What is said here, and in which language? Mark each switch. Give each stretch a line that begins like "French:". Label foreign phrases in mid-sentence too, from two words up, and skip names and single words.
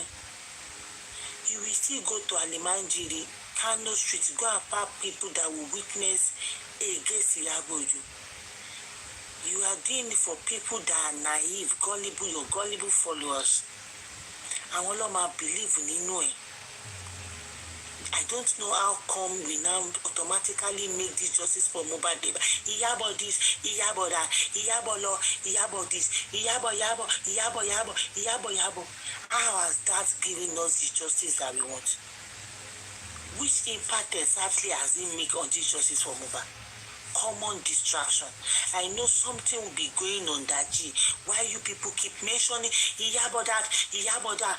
English: You will still go to Alimanjiri, Kano Street, go and park people that will witness against Yaboju. You are doing it for people that are naive, gullible, your gullible followers. And all of them believe in it. I don't know how come we now automatically make this justice for Mohbad. Iyabo this, Iyabo that, Iyabo law, Iyabo this, Iyabo. How has that given us the justice that we want? Which impact exactly has it made on this justice for Mohbad? Common distraction. I know something will be going on that G. Why you people keep mentioning Iyabo that, Iyabo.